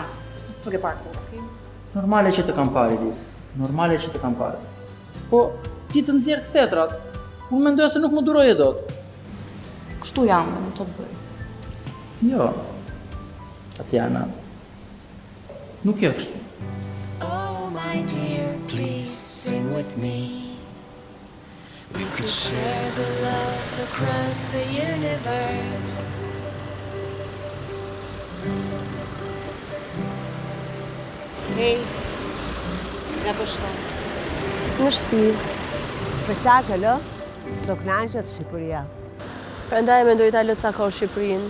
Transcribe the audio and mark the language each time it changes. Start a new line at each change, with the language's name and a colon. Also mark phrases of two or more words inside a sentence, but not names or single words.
Albanian: S'më ke parë kur, okay? Normale që të kam parë, Elis. Normale që të kam parë. Po, ti të nxjerr kthetrat. Unë mendoja se nuk më duroje dot. Kështu jam, dhe nuk të bëj. Jo. Tatjana. Nuk jo kështu.
English: Oh my dear, please sing with me. We could share the love across the universe.
Albanian: Hej, nga po shkon? Në shtëpi. Spektakël, do kënaqet Shqipëria. Prandaj mendoj ta lë ca kohë Shqipërinë.